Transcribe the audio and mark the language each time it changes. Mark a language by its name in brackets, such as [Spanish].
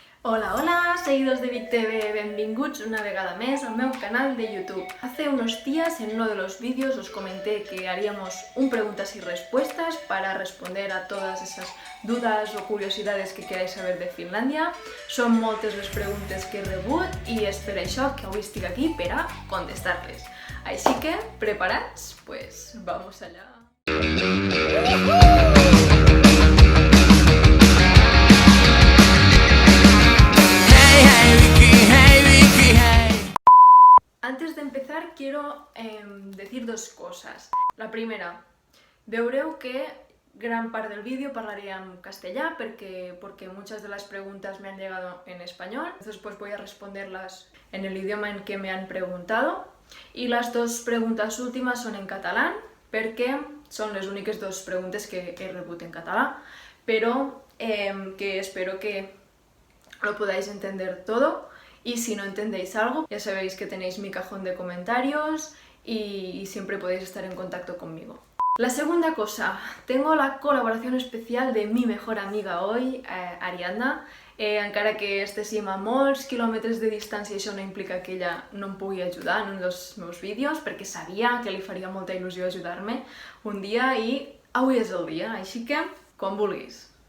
[Catalan] Hola, hola, seguidors de Vic TV, benvinguts una vegada més al meu canal de YouTube. [Spanish] Hace unos días en uno de los vídeos os comenté que haríamos un preguntas y respuestas para responder a todas esas dudas o curiosidades que queráis saber de Finlàndia. [Catalan] Són moltes les preguntes que he rebut i és per això que avui estic aquí per a contestar-les. Així que, preparats? [Spanish] Pues vamos allá. Antes de empezar quiero decir dos cosas. La primera, [Catalan] veureu que gran part del vídeo parlaré en castellà [Spanish] porque muchas de las preguntas me han llegado en español, entonces pues voy a responderlas en el idioma en que me han preguntado. Y las dos preguntas últimas son en catalán, [Catalan] perquè són les úniques dos preguntes que he rebut en català, però que espero que [Spanish] lo podáis entender todo. Y si no entendéis algo, ya sabéis que tenéis mi cajón de comentarios y siempre podéis estar en contacto conmigo. La segunda cosa, tengo la colaboración especial de mi mejor amiga hoy, [Catalan] Ariadna, encara que estiguem a molts quilòmetres de distància i això no implica que ella no em pugui ajudar en un dels meus vídeos, perquè sabia que li faria molta il·lusió ajudar-me un dia i avui és el dia, així que quan vulguis.